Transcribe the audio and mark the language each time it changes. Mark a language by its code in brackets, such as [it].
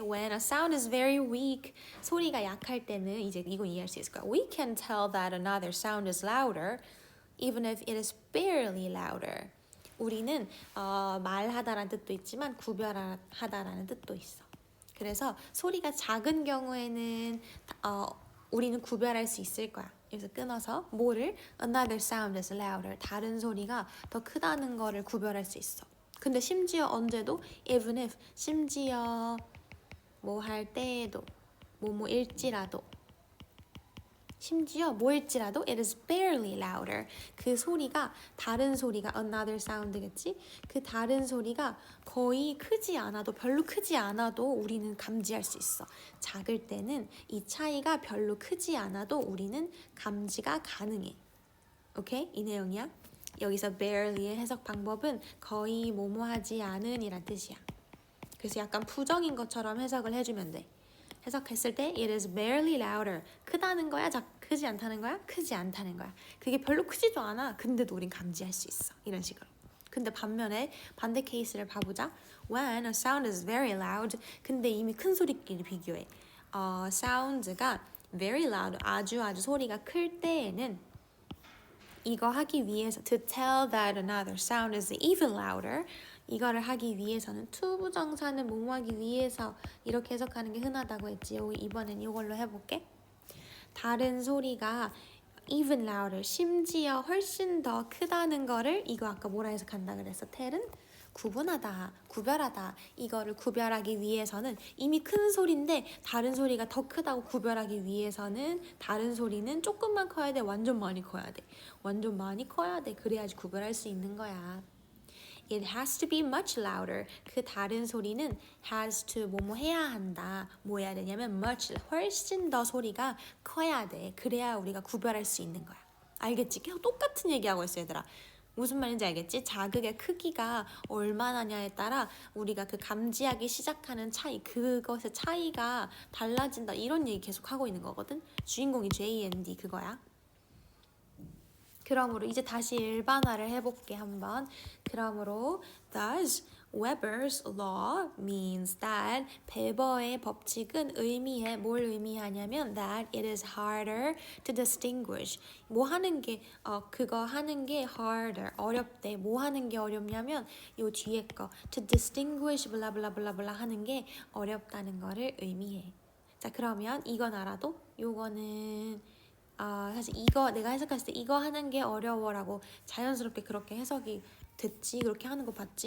[en] When a sound is very weak, [ko] 소리가 약할 때는 이제 이거 이해할 수 있을 거야. [en] We can tell that another sound is louder, even if it is barely louder. [ko] 우리는 말하다라는 뜻도 있지만 구별하다라는 뜻도 있어. 그래서 소리가 작은 경우에는 우리는 구별할 수 있을 거야. 여기서 끊어서 뭐를 [en] another sound is louder [ko] 다른 소리가 더 크다는 거를 구별할 수 있어. 근데 심지어 언제도 even if 심지어 뭐 할 때에도 뭐일지라도 심지어 뭐일지라도 [en] it is barely louder [ko] 그 소리가 다른 소리가 another sound겠지? 그 다른 소리가 거의 크지 않아도 별로 크지 않아도 우리는 감지할 수 있어. 작을 때는 이 차이가 별로 크지 않아도 우리는 감지가 가능해. 오케이? 이 내용이야. 여기서 barely의 해석 방법은 거의 뭐뭐하지 않은 이란 뜻이야. 그래서 약간 부정인 것처럼 해석을 해주면 돼. 해석했을 때 [en] it is barely louder. [ko] 크다는 거야? 크지 않다는 거야? 크지 않다는 거야. 그게 별로 크지도 않아. 근데도 우린 감지할 수 있어. 이런 식으로. 근데 반면에 반대 케이스를 봐보자. [en] When a sound is very loud. [ko] 근데 이미 큰 소리끼리 비교해. 사운드가 [en] very loud. [ko] 아주 소리가 클 때에는 이거 하기 위해서 [en] to tell that another sound is even louder. [ko] 이거를 하기 위해서는 투부정사는 뭐뭐 하기 위해서 이렇게 해석하는 게 흔하다고 했지. 이번엔 이걸로 해볼게. 다른 소리가 [en] even louder, [ko] 심지어 훨씬 더 크다는 거를 이거 아까 뭐라 해석한다 그랬어? tell은 구분하다, 구별하다. 이거를 구별하기 위해서는 이미 큰 소리인데 다른 소리가 더 크다고 구별하기 위해서는 다른 소리는 조금만 커야 돼? 완전 많이 커야 돼? 완전 많이 커야 돼. 그래야지 구별할 수 있는 거야. [en] It has to be much louder. [ko] 그 다른 소리는 has to 뭐뭐 해야 한다. 뭐 해야 되냐면 much, 훨씬 더 소리가 커야 돼. 그래야 우리가 구별할 수 있는 거야. 알겠지? 계속 똑같은 얘기하고 있어 얘들아. 무슨 말인지 알겠지? 자극의 크기가 얼마나냐에 따라 우리가 그 감지하기 시작하는 차이, 그것의 차이가 달라진다. 이런 얘기 계속 하고 있는 거거든. 주인공이 J&D 그거야. 그러므로 이제 다시 일반화를 해볼게 한번. 그러므로 [en] thus Weber's law means that [ko] 베버의 법칙은 의미해 뭘 의미하냐면 [en] that it is harder to distinguish. [ko] 뭐 하는 게 그거 하는 게 harder 어렵대. 뭐 하는 게 어렵냐면 요 뒤에 거 to distinguish 블라블라블라블라 하는 게 어렵다는 거를 의미해. 자 그러면 이건 알아도 요거는 사실 이거 내가 해석했을 때 이거 하는 게 어려워라고 자연스럽게 그렇게 해석이 됐지. 그렇게 하는 거 봤지.